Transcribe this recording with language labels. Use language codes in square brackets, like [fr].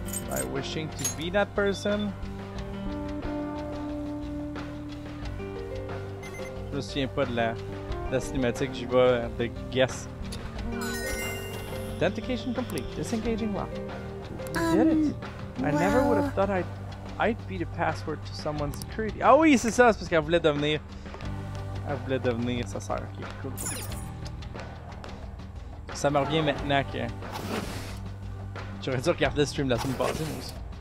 [en] By wishing to be that person. [fr] Je me souviens pas de la cinématique, j'y vais de guess. [en] Authentication complete. Disengaging lock. We did it. I never would have thought I'd be the password to someone's security. [fr] Ah oui, c'est ça, c'est parce qu'elle voulait devenir. Elle voulait devenir sa sœur. Ok, cool. Ça me revient maintenant que. J'aurais dû regarder le stream la semaine passée, moi aussi.